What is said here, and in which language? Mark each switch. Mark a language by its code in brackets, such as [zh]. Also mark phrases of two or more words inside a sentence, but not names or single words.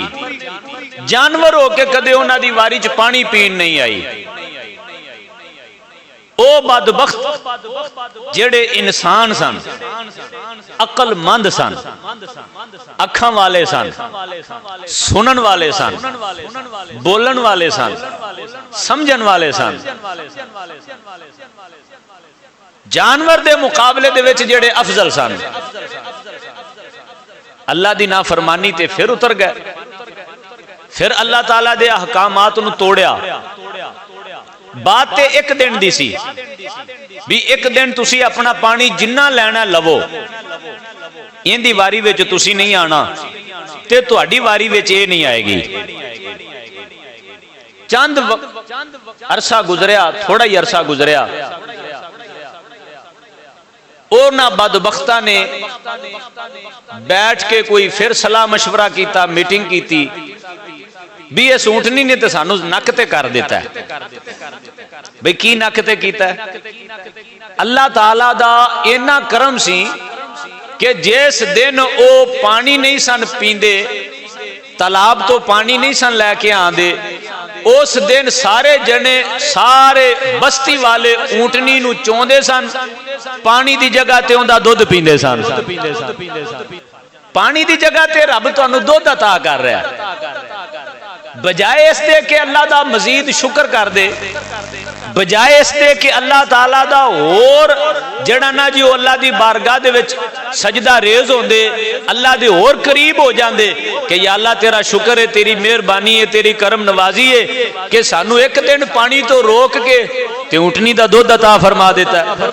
[pa] جانور ہو کے کدے انہاں دی واری چ پانی پین نہیں آئی. او بدبخت جڑے انسان سن، عقل مند سن، اکھاں والے سن، سنن والے سن، بولن والے سن، سمجھن والے سن، جانور دے مقابلے دے وچ جڑے افضل سن، اللہ دی نافرمانی تے پھر اتر گئے. پھر اللہ تعالیٰ دے احکامات نو توڑیا. بات تے ایک دن دی سی بھی ایک دن تسی اپنا پانی جنہ لینا لو، این دی واری وچ تسی نہیں آنا تے تہاڈی واری وچ اے نہیں آئے گی. چند عرصہ گزریا، تھوڑا ہی عرصہ گزریا، اونا بدبختہ نے بیٹھ کے کوئی پھر صلاح مشورہ کیتا، میٹنگ کیتی بھی اس اونٹنی نے تے سانو نک تے کر دیتا ہے. بھئی کی نک تے کیتا ہے؟ اللہ تعالیٰ دا اینا کرم سی کہ جس دن او پانی نہیں سن پیندے، تالاب تو پانی نہیں سن لے کے آندے، اس دن سارے جنے سارے بستی والے اونٹنی نو چوندے سن، پانی دی جگہ تے اوندا دودھ پیندے سن. پانی دی جگہ تے رب تانوں دودھ عطا کر رہا ہے. بجائے اس دے کہ اللہ دا مزید شکر کر دے، بجائے اس دے کہ اللہ تعالیٰ دا اور جڑا نا جی اللہ دی بارگاہ دے وچ سجدہ ریز ہوں دے، اللہ دے اور قریب ہو جان دے کہ یا اللہ تیرا شکر ہے، تیری مہربانی ہے، تیری کرم نوازی ہے کہ سانو ایک دن پانی تو روک کے تے اونٹنی دا دودھ عطا فرما دیتا ہے.